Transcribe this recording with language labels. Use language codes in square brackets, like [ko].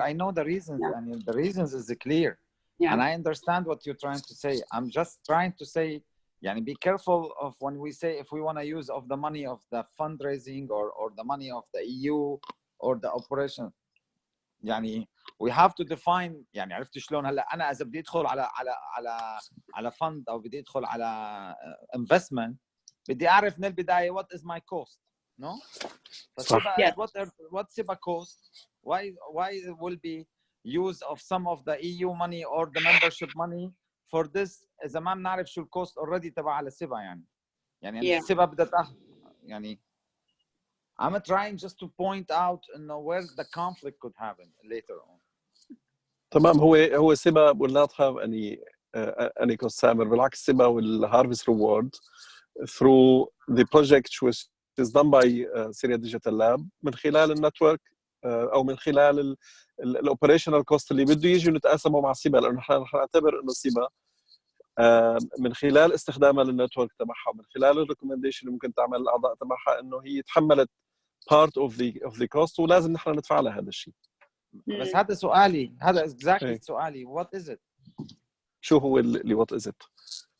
[en] I know the reasons. Yeah. I mean, the reasons is clear. Yeah. And I understand what you're trying to say. I'm just trying to say, be careful of when we say if we want to use of the money of the fundraising or the money of the EU or the operation. we have to define. [ar] عرفت شلون هلا انا اذا بدي ادخل على fund او بدي ادخل على investment بدي اعرف من البدايه [en] what is my cost. No. Yeah. What SIBA cost? Why it will be use of some of the EU money or the membership money for this [ar] إذا ما بنعرف شو الكوست already تبع على SIBA [en] Yeah. SIBA [ar] بدها تاخذ [en] I'm trying just to point out where the conflict could happen later on. [ar] تمام. [en] هو SIBA will not have any cost سامر. [ar] بالعكس SIBA will harvest reward through the project which is done by Syria Digital Lab من خلال النتورك او من خلال الاوبريشنال كوست اللي بده يجي نتقاسمه مع SIBA، لانه نحن نعتبر انه SIBA من خلال استخدامها للنتورك تبعها من خلال الريكومنديشن اللي ممكن تعمل الاعضاء تبعها انه هي تحملت [en] part of the cost [ar] ولازم نحن ندفع لها هذا الشيء. بس هذا سؤالي، هذا exactly سؤالي. [en] what is it؟ [ar] شو هو اللي [en] what is it؟